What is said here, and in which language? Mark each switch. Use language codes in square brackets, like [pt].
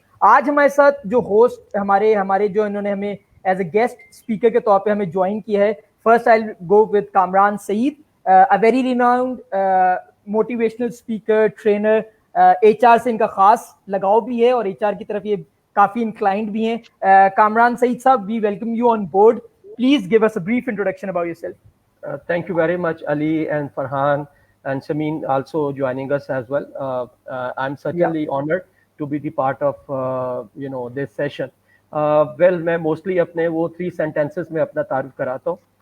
[hi] आज हमारे साथ जो होस्ट हमारे जो इन्होंने हमें [en] as a guest speaker [hi] के तौर पे हमें ज्वाइन किया है, [en] First I go with Kamran Saeed, a very renowned motivational speaker, trainer. [hi] HR से इनका खास लगाव भी है और एचआर की तरफ ये काफी इंक्लाइंड भी हैं। [en] कामरान सईद साहब, we welcome you on board. Please give us a brief introduction about yourself. Thank you very much, Ali and Farhan and Sameen also joining us as well. I'm certainly honored to be the part of this session. [hi] Well, मैं mostly अपने वो 3 sentences में अपना तारुफ कराता हूँ.